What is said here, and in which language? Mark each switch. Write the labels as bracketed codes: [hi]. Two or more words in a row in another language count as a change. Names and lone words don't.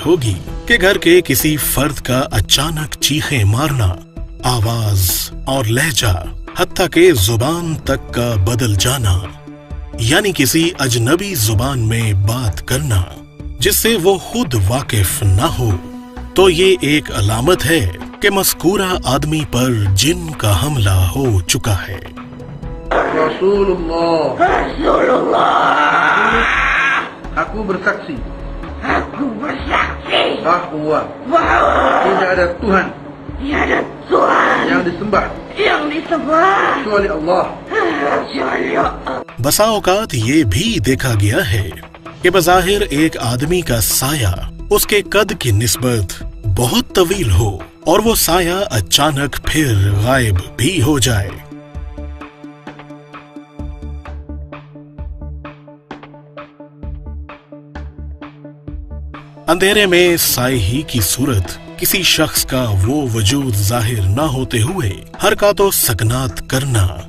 [ur] ہوگی کہ گھر کے کسی فرد کا اچانک چیخیں مارنا، آواز اور لہجہ، حتیٰ کہ زبان تک کا بدل جانا، یعنی کسی اجنبی زبان میں بات کرنا جس سے وہ خود واقف نہ ہو، تو یہ ایک علامت ہے کہ مذکورہ آدمی پر جن کا حملہ ہو چکا ہے. [id] Aku bersaksi bahwa tidak ada Tuhan yang disembah kecuali Allah। [ur] بسا اوقات یہ بھی دیکھا گیا ہے کہ بظاہر ایک آدمی کا سایہ اس کے قد کی نسبت بہت طویل ہو اور وہ سایہ اچانک پھر غائب بھی ہو جائے. اندھیرے میں سائے ہی کی صورت کسی شخص کا وہ وجود ظاہر نہ ہوتے ہوئے حرکتوں سکنات کرنا,